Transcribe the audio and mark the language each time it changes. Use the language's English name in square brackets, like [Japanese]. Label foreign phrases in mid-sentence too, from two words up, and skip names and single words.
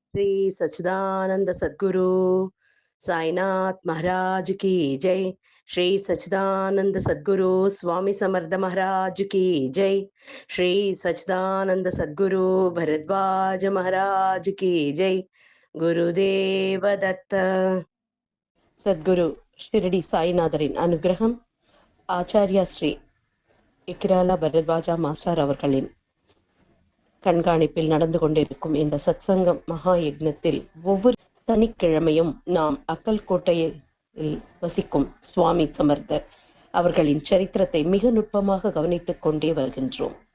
[Hindi] श्री सच्चिदानंद सद्गुरु साईनाथ महाराज की जय। श्री सच्चिदानंद सद्गुरु स्वामी समर्थ महाराज की जय। श्री सच्चिदानंद सद्गुरु भरद्वाज महाराज की जय। गुरुदेव दत्त। [Tamil] சத்குரு ஷிரடி சாய்நாதரின் அனுகிரகம், ஆச்சாரியா ஸ்ரீ இக்கிராலா பரத்வாஜா மாஸ்டர் அவர்களின் கண்காணிப்பில் நடந்து கொண்டிருக்கும் இந்த சத்சங்கம் மகா யக்னத்தில் ஒவ்வொரு சனிக்கிழமையும் நாம் அக்கல்கோட்டையில் வசிக்கும் சுவாமி சமர்த்தர் அவர்களின் சரித்திரத்தை மிக நுட்பமாக கவனித்துக் கொண்டே வருகின்றோம்.